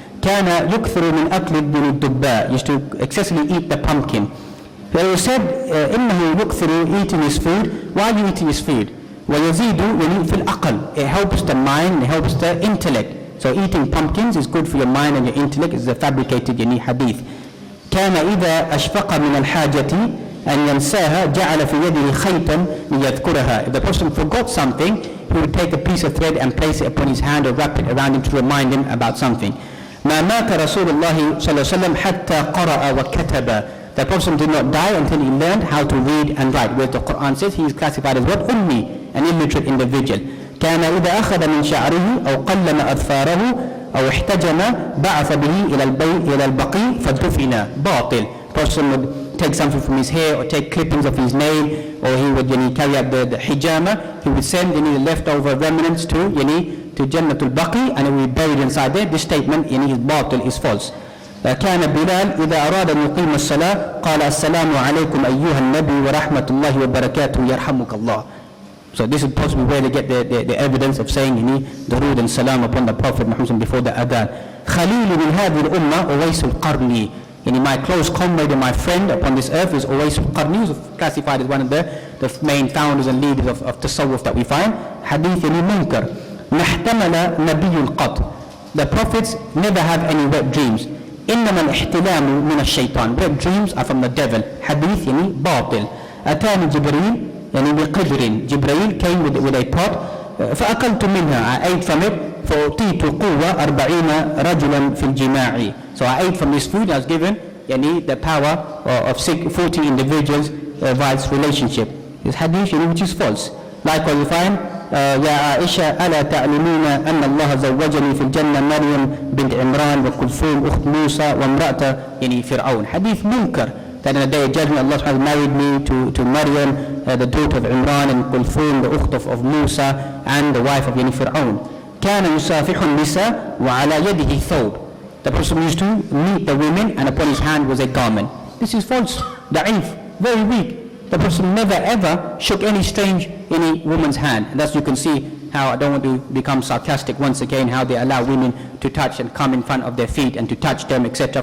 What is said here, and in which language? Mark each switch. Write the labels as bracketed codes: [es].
[ar] كان يكثر من أكل الدباء, [en] used to excessively eat the pumpkin. But it was said [ar] إنه يكثر [en] eating his food. Why are you eating his food? [ar] ويزيد يعني في العقل. [en] It helps the mind, it helps the intellect. So eating pumpkins is good for your mind and your intellect. It's a fabricated يعني hadith. [ar] كان إذا أشفق من الحاجة أن ينساها جعل في يده خيطا ليذكرها. [en] If the person forgot something, he would take a piece of thread and place it upon his hand or wrap it around him to remind him about something. [ar] ما مات رسول الله صلى الله عليه وسلم حتى قرأ وكتب. [en] The Prophet did not die until he learned how to read and write. Where the Quran says he is classified as what? Ummi, an illiterate individual. [ar] كان إذا أخذ من شعره أو قلم أظفاره أو احتجم بعث به إلى البقيع فدفن. باطل. [en] Person would take something from his hair or take clippings of his nail, or he would carry out the hijama. He would send the leftover remnants to Jannatul Baqi, and it will be buried inside there. This statement is batil, is false. [ar] كان بلال إذا أراد أن يقيم الصلاة قال السلام عليكم أيها النبي ورحمة الله وبركاته يرحمك الله. [en] So this is possibly where they get the evidence of saying durood and salam upon the Prophet Muhammad before the adhan. [ar] خليل من هذه الأمة أويس القرني. [en] My close comrade and my friend upon this earth is Uwais al-Qarni, who is classified as one of the main founders and leaders of tasawwuf that we find. [ar] Hadith munkar. نحتمل نبي قط. [en] The prophets never have any wet dreams. [ar] إنما الاحتلام من الشيطان. [en] Wet dreams are from the devil. Hadith باطل. [ar] أتاني جبريل بقدر. [en] Jibreel came with a pot. [ar] فأكلت منها. [en] I ate from it. [ar] فأعطيت قوة 40 رجلا في الجماع. [en] So I ate from this food. I was given the power of 40 individuals via this relationship. This hadith which is false. Likewise we find [ar] يا عائشة ألا تعلمين أن الله زوجني في الجنة مريم بنت عمران وكلثوم أخت موسى وامرأة فرعون. [en] Hadith munkar. That in the day of judgment Allah subhanahu married me to Maryam, the daughter of Imran, and Kulthum, the ukht of Musa, and the wife of Fir'aun. [ar] كان يصافح النساء وعلى يده ثوب. [en] The person used to meet the women and upon his hand was a garment. This is false, da'if, very weak. The person never ever shook any strange woman's hand. And thus you can see how, I don't want to become sarcastic once again, how they allow women to touch and come in front of their feet and to touch them, etc.